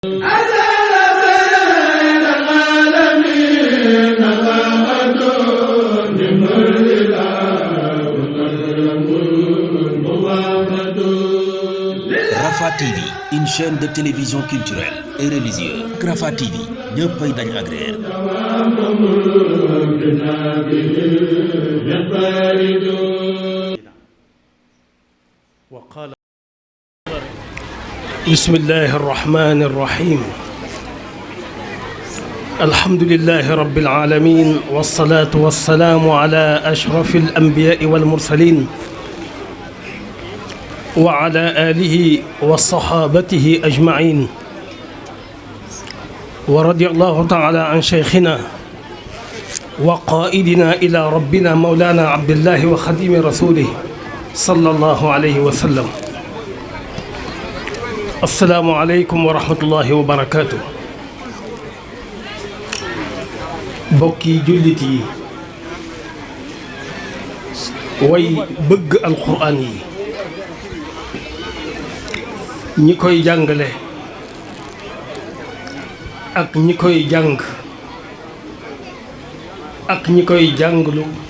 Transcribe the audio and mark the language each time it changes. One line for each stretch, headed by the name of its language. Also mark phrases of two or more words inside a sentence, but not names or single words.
French: Rafah TV, une chaîne de télévision culturelle et religieuse.
Wolof: Rafah TV ñëppay dañ agréer.
Arabic: بسم الله الرحمن الرحيم. الحمد لله رب العالمين والصلاة والسلام على أشرف الأنبياء والمرسلين وعلى آله وصحابته أجمعين ورضي الله تعالى عن شيخنا وقائدنا إلى ربنا مولانا عبد الله وخادم رسوله صلى الله عليه وسلم. السلام عليكم ورحمة الله وبركاته.
Wolof: bokki jullit yi way bëgg alquraan yi ñi koy jàngale ak ñi koy jàng ak ñi koy jànglu